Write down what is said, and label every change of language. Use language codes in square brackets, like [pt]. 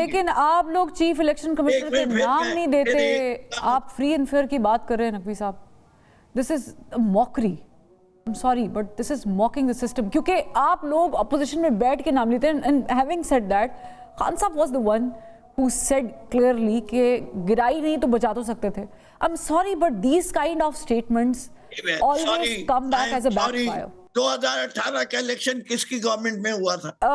[ur] لیکن آپ لوگ چیف الیکشن کمشنر کے نام نہیں دیتے, آپ فری اینڈ فیئر کی بات کر رہے ہیں نقوی صاحب. [en] This is mockery. I'm sorry, but this is mocking the system. [ur] کیونکہ آپ لوگ اپوزیشن میں بیٹھ کے نام لیتے ہیں. [en] And having said that, [ur] Khan صاحب [en] was the one who said clearly [ur] کہ گرائی نہیں تو بچا تو سکتے تھے. [en] I'm sorry, but these kind of statements always come back as a backfire. [ur] 2018 کا الیکشن کس کی گورنمنٹ میں ہوا تھا؟